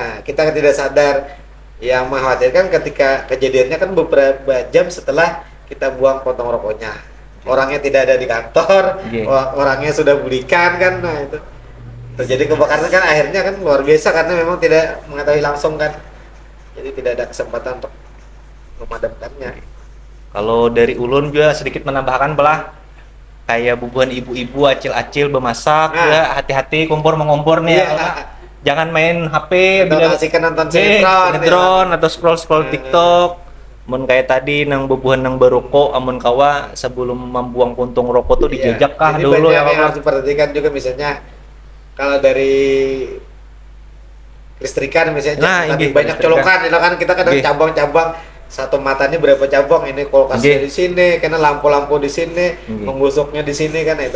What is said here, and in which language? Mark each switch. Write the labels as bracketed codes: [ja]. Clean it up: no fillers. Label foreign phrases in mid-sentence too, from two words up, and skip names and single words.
[id] Nah, kita kan tidak sadar. Yang mengkhawatirkan ketika kejadiannya kan beberapa jam setelah kita buang potong rokoknya. Orangnya tidak ada di kantor, Iya. orangnya sudah belikan kan. Nah, itu terjadi kebakaran kan akhirnya kan luar biasa karena memang tidak mengetahui langsung kan. Jadi tidak ada kesempatan untuk memadamkannya. [bjn] Kalau dari ulun juga sedikit menambahkan belah kayak bubuhan ibu-ibu acil-acil bemasak Nah. ya hati-hati kompor mengompor nih [id] Iya. ya. Jangan main HP Atau kasihkan nonton sinetron, atau scroll TikTok. [bjn] Mun kayak tadi nang bubuhan nang berokok amun kawa sebelum membuang puntung rokok tuh [id] Iya. [bjn] dijejak kah [id] Jadi dulu banyak ya yang Pak? harus diperhatikan juga misalnya kalau dari listrikan misalnya Nah, tadi ini banyak listrikan. colokan itu kan kita kadang Iya. cabang-cabang satu matanya berapa cabang ini kulkasnya Iya. di sini karena lampu-lampu di sini Iya. menggosoknya di sini kan itu